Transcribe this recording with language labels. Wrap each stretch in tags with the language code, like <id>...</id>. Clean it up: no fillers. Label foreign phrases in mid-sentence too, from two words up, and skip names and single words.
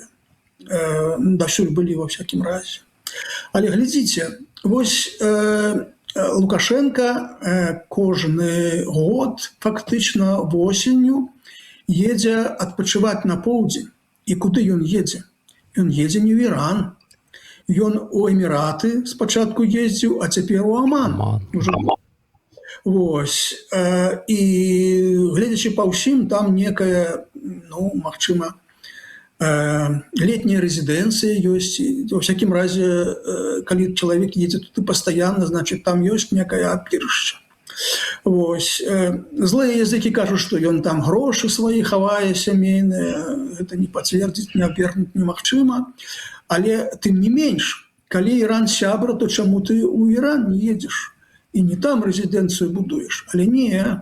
<be>Дасюль былі ва всякім разе. Але глядзіце, вось Лукашенко кожны год фактычна восенню едзе адпачываць на поўдзень. І куды ён едзе? Ён едзе не ў Іран. Ён у Эміраты спачатку ездзіў, а цяпер у Аман. Вось. І гледзячы па ўсім, там некая, ну, магчыма,</be> <ru>летняя резиденция есть. Во всяком разе, когда человек едет тут постоянно, значит, там есть некая апірышча.</ru> <be>Вось. Злыя языкі кажуць, што ён там грошы свае хавае сямейныя. Гэта не пацвердзіць, не абвергнуць немагчыма. Але тым не менш, калі Іран сябра, то чаму ты ў Іран не едзеш і не там рэзідэнцыю будуеш, але не.</be>